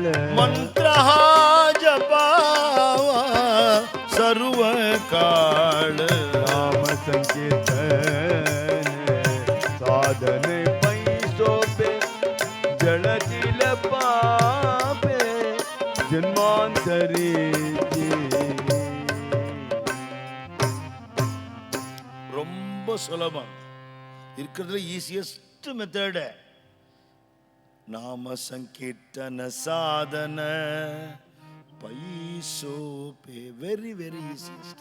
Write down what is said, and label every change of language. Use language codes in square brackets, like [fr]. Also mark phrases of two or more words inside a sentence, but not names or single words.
[mr] मंत्र हा जपावा सर्व काळ, नाम संकीर्तन साधन पै सोपे, जळतील पापे जन्मांतरी, [ta] ரொம்ப சுலபம், இருக்கிறதுல [en] easiest method. [mr] नाम संकीर्तन साधन पै सोपे, [en] very very easiest.